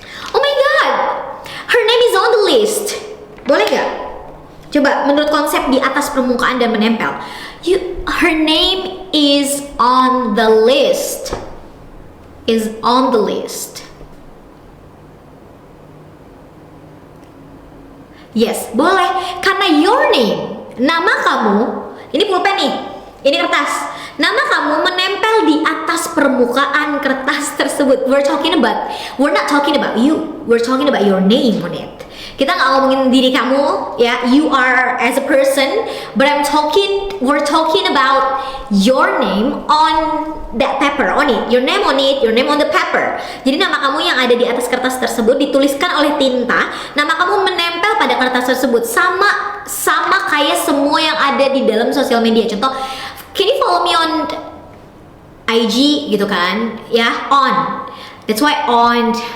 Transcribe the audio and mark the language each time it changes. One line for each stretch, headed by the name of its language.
English: Oh my god, her name is on the list.
Indonesian: Boleh gak? Coba menurut konsep di atas permukaan dan menempel.
English: Her name is on the list. Is on the list.
Indonesian: Yes, boleh. Karena
English: your name,
Indonesian: nama kamu, ini pulpen nih. ini kertas. Nama kamu menempel di atas permukaan kertas tersebut.
English: We're not talking about you. We're talking about your name on it.
Indonesian: Kita nggak ngomongin diri kamu, ya.
English: You are as a person, but we're talking about your name on that paper, on it. Your name on it, your name on the paper.
Indonesian: Jadi nama kamu yang ada di atas kertas tersebut dituliskan oleh tinta. Nama kamu menempel pada kertas tersebut sama kayak semua yang ada di dalam sosial media. Contoh,
English: can you follow me on IG
Indonesian: gitu kan? Ya,
English: on. That's why on.